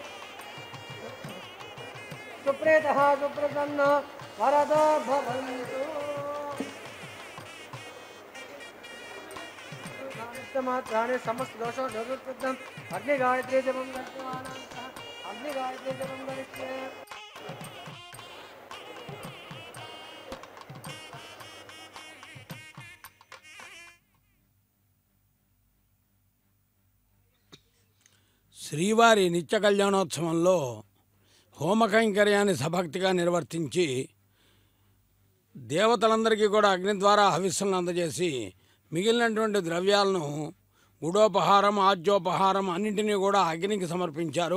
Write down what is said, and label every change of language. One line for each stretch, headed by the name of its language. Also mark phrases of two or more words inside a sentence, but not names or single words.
Sanskrit: सुप्रेतः सुप्रसन्न वरदो भवन्तु मात्राणि समस्त दोषो निवृत्तं अग्निगायत्री जपं गच्छमानः अग्निगायत्री जपं करिष्ये
Telugu: శ్రీవారి నిత్య కళ్యాణోత్సవంలో హోమకైంకర్యాన్ని సభక్తిగా నిర్వర్తించి దేవతలందరికీ కూడా అగ్ని ద్వారా హవిస్సులను అందజేసి మిగిలినటువంటి ద్రవ్యాలను గుడోపహారం ఆజ్యోపహారం అన్నింటినీ కూడా అగ్నికి సమర్పించారు.